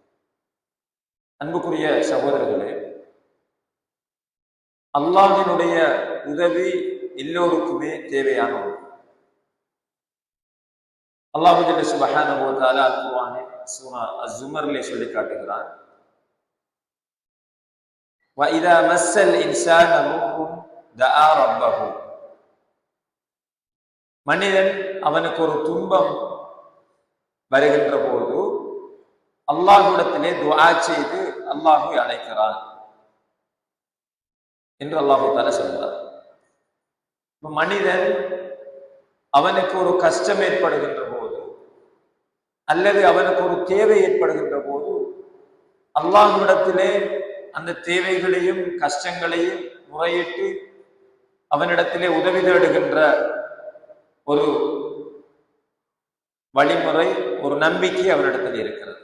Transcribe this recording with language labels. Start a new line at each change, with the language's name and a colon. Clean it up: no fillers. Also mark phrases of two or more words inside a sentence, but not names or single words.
Tamil: அன்புக்குரிய சகோதரர்களே, அல்லாஹ்வினுடைய உதவி எல்லோருக்குமே தேவையான ஒன்று. அல்லாஹ்
Arabic: سبحانه وتعالى
Tamil: குர்ஆனில் சூரா அஸ்-ஸுமர்லே சொல்லி காட்டுகிறான்.
Arabic: وَإِذَا مَسَّ الْإِنسَانَ ضُرٌّ دَعَا رَبَّهُ.
Tamil: மனிதன் அவனுக்கு ஒரு துன்பம் வருகின்ற போது அல்லாஹ்விடத்திலே துஆ செய்து அல்லாஹ்வை அழைக்கிறான் என்று அல்லாஹ் தஆலா சொல்றார். மனிதன் அவனுக்கு ஒரு கஷ்டம் ஏற்படுகின்ற போது அல்லது அவனுக்கு ஒரு தேவை ஏற்படுகின்ற போது அல்லாஹ்விடத்திலே அந்த தேவைகளையும் கஷ்டங்களையும் முறையிட்டு அவனிடத்திலே உதவி தேடுகின்ற ஒரு வழிமுறை, ஒரு நம்பிக்கை அவனிடத்தில் இருக்கிறது.